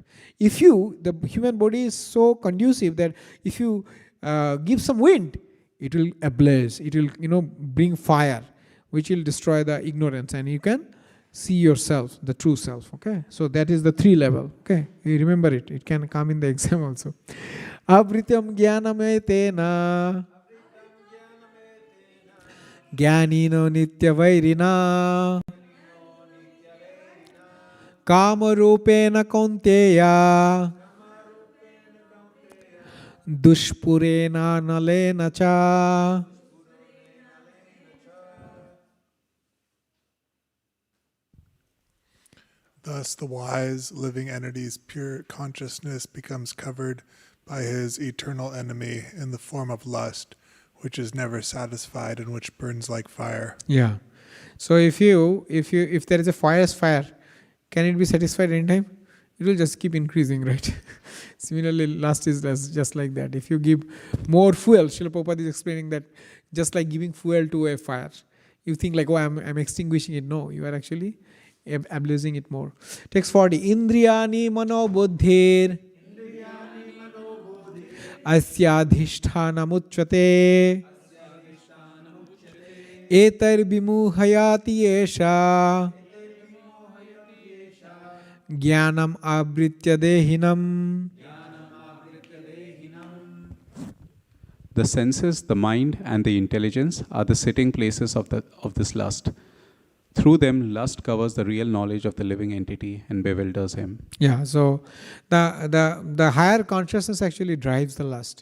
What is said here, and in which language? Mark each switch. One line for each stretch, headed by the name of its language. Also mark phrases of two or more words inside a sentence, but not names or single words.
English: If the human body is so conducive that if you give some wind, it will ablaze, it will bring fire, which will destroy the ignorance, and you can see yourself, the true self. Okay, so that is the three level. Okay, you remember it can come in the exam also.
Sanskrit: आवृतं ज्ञानमेतेन ज्ञानिनो नित्यवैरिणा कामरूपेण कौन्तेय दुष्पूरेण अनलेन च.
English: Thus, the wise, living entity's pure consciousness becomes covered by his eternal enemy in the form of lust, which is never satisfied and which burns like fire. Yeah. So if there is a fire, can it be satisfied anytime? It will just keep increasing, right? Similarly, lust is just like that. If you give more fuel, Srila Prabhupada is explaining that just like giving fuel to a fire, you think like, oh, I'm extinguishing it. No, you are actually abusing it more. Text 40.
Sanskrit: इन्द्रियाणि मनो बुद्धिर् अस्याधिष्ठानमुच्यते एतैर् विमोहयति एष ज्ञानम् आवृत्य देहिनम्.
English: The senses, the mind, and the intelligence are the sitting places of this lust. Through them, lust covers the real knowledge of the living entity and bewilders him. Yeah, so the higher consciousness actually drives the lust.